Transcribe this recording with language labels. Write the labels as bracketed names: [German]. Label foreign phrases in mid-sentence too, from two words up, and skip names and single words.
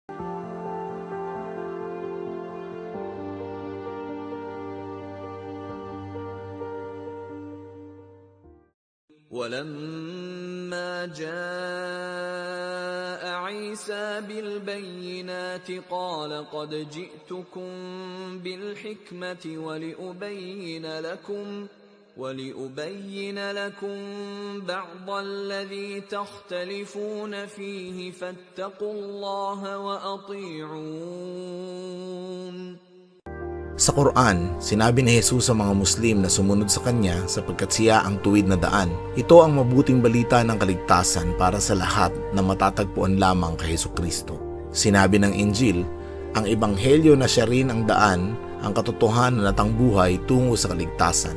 [Arabic] ولما جاء عيسى بالبينات قال قد جئتكم بالحكمة ولأبين لكم بعض الذي تختلفون فيه فاتقوا الله وأطيعون. [Filipino] Sa Quran, sinabi ni Jesus sa mga Muslim na sumunod sa kanya sapagkat siya ang tuwid na daan. Ito ang mabuting balita ng kaligtasan para sa lahat na matatagpuan lamang kay Hesukristo. Sinabi ng Injil, ang Ebanghelyo na siya rin ang daan, ang katotohanan at ang buhay tungo sa kaligtasan.